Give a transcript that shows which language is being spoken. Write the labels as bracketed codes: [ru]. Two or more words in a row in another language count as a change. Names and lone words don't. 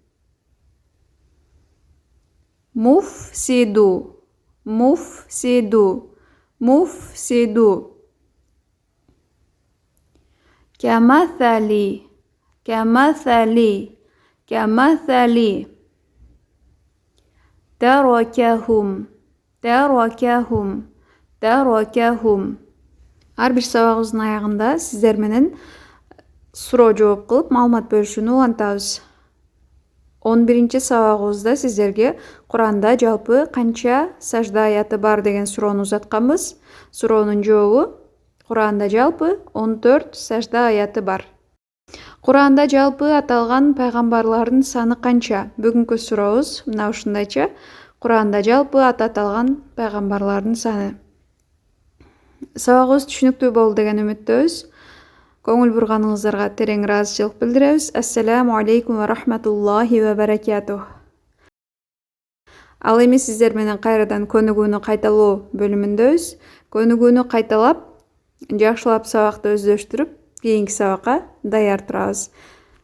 [ar] مفسد مفسد مفسد كمثل كمثل كمثل تركهم تركهم تركهم. [ky] Ар бир сабагыбыздын аягында сиздер менен суроо жооп кылып маалымат бөлүшүүнү улантабыз. 11-чи сабагыбызда сиздерге Куранда жалпы канча сажда аяты бар деген суроону узатканбыз. Суроонун жообу Куранда жалпы 14 сажда аяты бар. Куранда жалпы аталган пайгамбарлардын саны канча? Бүгүнкү сурообуз мына ушундайча. Куранда жалпы аталган пайгамбарлардын саны. Сабагыбыз түшүнүктүү болду деген үмүттөбүз. Көңүл бурганыңыздарга терең ыраазычылык билдиребиз. [ar] السلام عليكم ورحمة الله وبركاته. [ky] Ал эми сиздер менен кайрадан көнүгүүнү кайталоо бөлүмүндөбүз. Көнүгүүнү кайталап, жакшылап сабакты өздөштүрүп, кийинки сабакка даяр турабыз.